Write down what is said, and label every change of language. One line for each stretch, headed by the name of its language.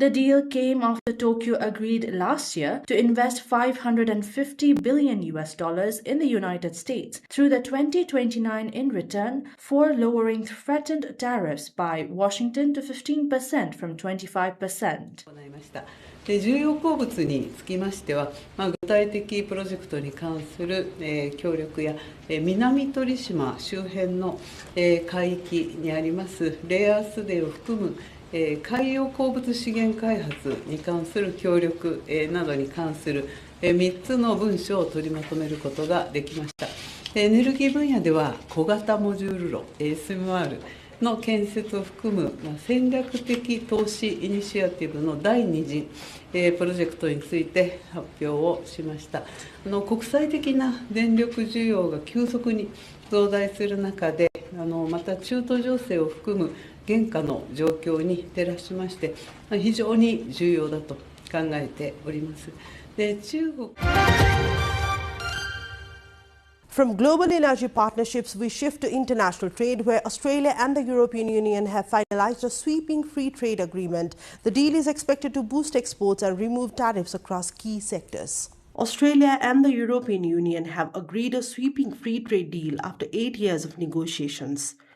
English: The deal came after Tokyo agreed last year to invest $550 billion in the United States through the 2029 in return for lowering threatened tariffs by Washington to 15% from 25%.
Japanese: 重要鉱物につきましては、具体的プロジェクトに関する、協力や、南鳥島周辺の、海域にありますレアアースデーを含む海洋鉱物資源開発に関する協力などに関する3つの文書を取りまとめることができました。エネルギー分野では小型モジュール炉 SMR の建設を含む戦略的投資イニシアティブの第2次プロジェクトについて発表をしました。国際的な電力需要が急速に増大する中で、また中東情勢を含む現下の状況に照らしまして非常に重要だと考えております。で、中国
English: From global energy partnerships, we shift to international trade, where Australia and the European Union have finalized a sweeping free trade agreement. The deal is expected to boost exports and remove tariffs across key sectors. Australia and the European Union have agreed a sweeping free trade deal after 8 years of negotiations.